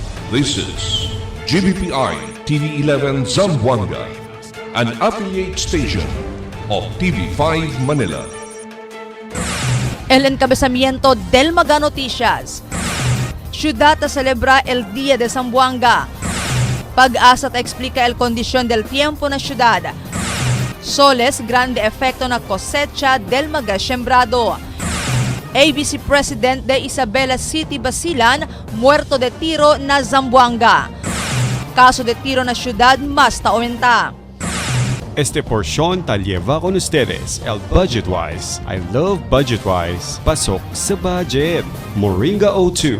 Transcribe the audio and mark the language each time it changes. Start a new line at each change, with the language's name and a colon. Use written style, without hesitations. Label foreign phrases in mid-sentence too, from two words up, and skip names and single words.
English: This is GBPI TV11 Zamboanga, an affiliate station of TV5 Manila.
Chavacano: El encabezamiento del Maga Noticias. Ciudad a celebra el Día de Zamboanga. Pag-asa te explica el condición del tiempo na ciudad. Soles grande efecto na cosecha del Maga sembrado. ABC President de Isabela City, Basilan, muerto de tiro na Zamboanga. Caso de tiro na ciudad mas aumenta. Este porción ta lleva con ustedes el Budgetwise.
English: I love Budgetwise.
Filipino: Pasok sa budget.
English: Moringa O2.